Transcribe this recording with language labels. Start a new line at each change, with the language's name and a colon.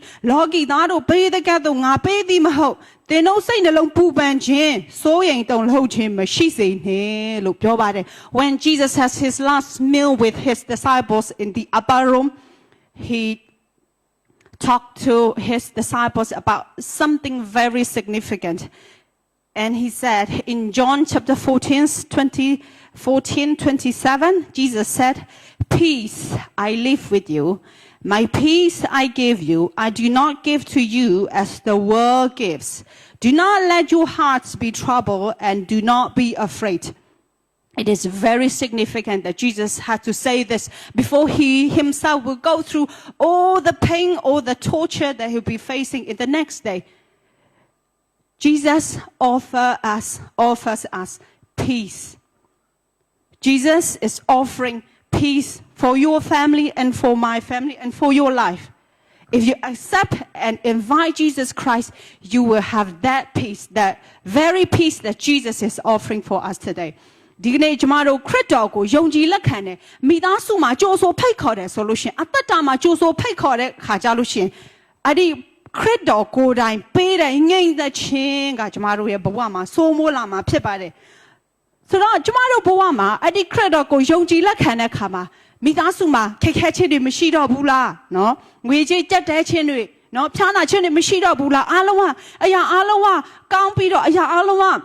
Burmese: လောကီသားတို့ပေးတဲ့ကဲ့သို့ငါပေးသည်မဟုတ်သင်တို့စိတ်နှလုံးပူပန်ခြင်းစိုးရိမ်တုန်လှုပ်ခြင်းမရှိစေနဲ့လို့ပြောပါတယ်
English: When Jesus has his last meal with his disciples in the upper room he talked to his disciples about something very significant and he said in John chapter 14:27, Jesus said, peace I leave with you. My peace I give you. I do not give to you as the world gives. Do not let your hearts be troubled and do not be afraid. It is very significant that Jesus had to say this before he himself will go through all the pain, all the torture that he'll be facing in the next day. Jesus offers us peace. Jesus is offering peace for your family and for my family and for your life. If you accept and invite Jesus Christ, you will have that peace, that very peace that Jesus is offering for us today.
Burmese: ဒီနေ့ကျမတို့ခရစ်တော်ကိုယုံကြည်လက်ခံတယ်မိသားစုမှာကြိုးဆိုဖိတ်ခေါ်တယ်ဆိုလို့ရှိရင်အသက်တာမှာကြိုးဆိုဖိတ်ခေါ်တဲ့ခါကြလို့ရှိရင်အဲ့ဒီခရစ်တော်ကိုယ်တိုင်ပေးတဲ့ငြိမ်သက်ခြင်းကကျမတို့ရဲ့ဘဝမှာစိုးမိုးလာမှာဖြစ်ပါတယ်ဆိုတော့ကျမတို့ဘဝမှာအဲ့ဒီခရစ်တော်ကိုယုံကြည်လက်ခံတဲ့ခါမှာမိသားစုမှာခက်ခဲခြင်းတွေမရှိတော့ဘူးလားနော်ငွေကြေးကြက်တဲခြင်းတွေနော်ဖြားနာခြင်းတွေမရှိတော့ဘူးလားအားလုံးကအရာအားလုံးကကောင်းပြီးတော့အရာအားလုံးက